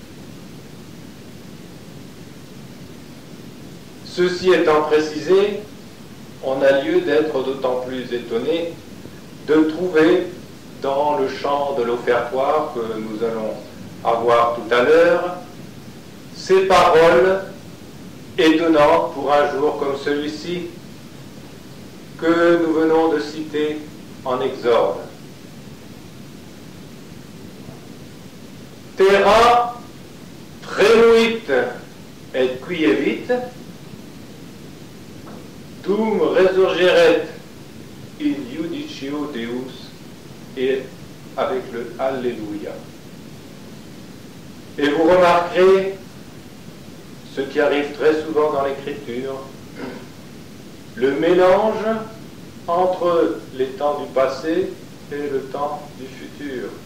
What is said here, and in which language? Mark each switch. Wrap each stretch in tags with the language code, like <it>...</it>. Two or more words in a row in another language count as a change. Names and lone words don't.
<fr>Ceci étant précisé, on a lieu d'être d'autant plus étonné de trouver dans le chant de l'offertoire que nous allons avoir tout à l'heure ces paroles étonnantes pour un jour comme celui-ci que nous venons de citer en Exode.</fr> <la>Terra tremuit et quievit, dum resurgeret in iudicio Deus,</la> <fr>et avec le Alléluia. Et vous remarquerez ce qui arrive très souvent dans l'Écriture, le mélange entre les temps du passé et le temps du futur.</fr>